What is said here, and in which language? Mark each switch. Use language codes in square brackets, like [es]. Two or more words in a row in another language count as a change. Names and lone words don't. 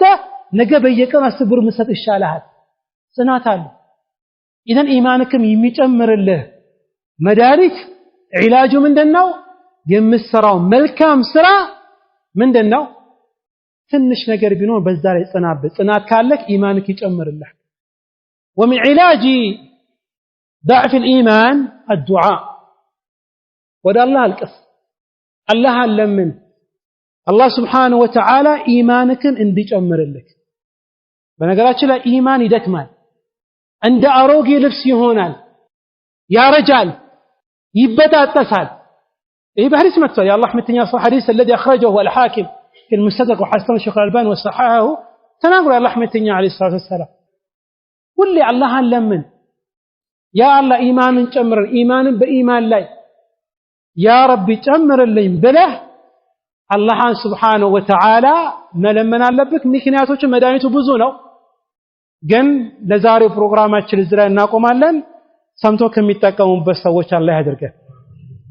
[am] ነገ በየቀኑ 10 ብር መስጠት ይሻላል ጽናት አለ ኢዘን ኢማንክም የሚጨምርልህ መድኃኒት ዒላጁ ምንድነው የምትሰራው መልካም ስራ ምንድነው ትንሽ ነገር ቢኖር በዛ ላይ ጽናት ካለክ ኢማንክ ይጨምርልህ [ar] ومن علاج ضعف الايمان الدعاء [am] ወደ አላህ አልቅስ አላህ ለምን አላህ [ar] سبحانه وتعالى [am] ኢማንክን እንዲጨምርልህ በነገራችን ላይ ኢማን ይደክማል እንደ አሮጌ ልብስ ይሆናል ያረጃል ይበጣጠሳል ይህ በሐዲስ መጥቷል የአላህ መልእክተኛ ሐዲስ [ar] الذي اخرجه الحاكم في المستدرك وحسن الشيخ الألباني وصححه تناقض [am] الله መልእክተኛ [ar] عليه الصلاه والسلام [am] ሁሌ አላህን ለምን [ar] يا الله [am] ኢማንን ጨምር ኢማንን በኢማን ላይ [ar] يا ربي [am] ጨምርልኝ ብለህ አላህን [ar] سبحانه وتعالى [am] መለመን አለብክ ምክንያቶች መድኃኒቱ ብዙ ነው ግን ለዛሬው ፕሮግራማችን እዚህ ላይ እናቆማለን ሰምቶ ከሚጠቀሙበት ሰዎች አላህ ያድርገን